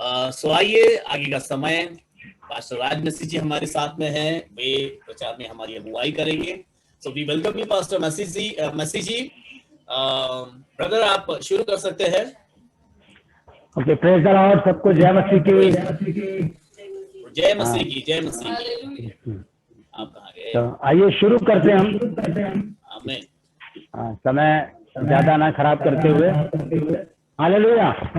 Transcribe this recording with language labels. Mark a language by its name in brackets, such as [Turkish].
[Hindi] So आइए आगे का समय पास्टर राज मसीह जी हमारे साथ में हैं, वे प्रचार में हमारी अगुवाई करेंगे. [English] So we welcome you, pastor Masih ji. [Hindi] Brother आप शुरू कर सकते हैं. Okay, [English] Praise the lord. [Hindi] सबको जय मसीह की. जय मसीह की. जय मसीह की. आप कहाँ गए? तो आइए शुरू करते हैं हम. आमीन. समय ज्यादा ना खराब करते हुए. हालेलुया.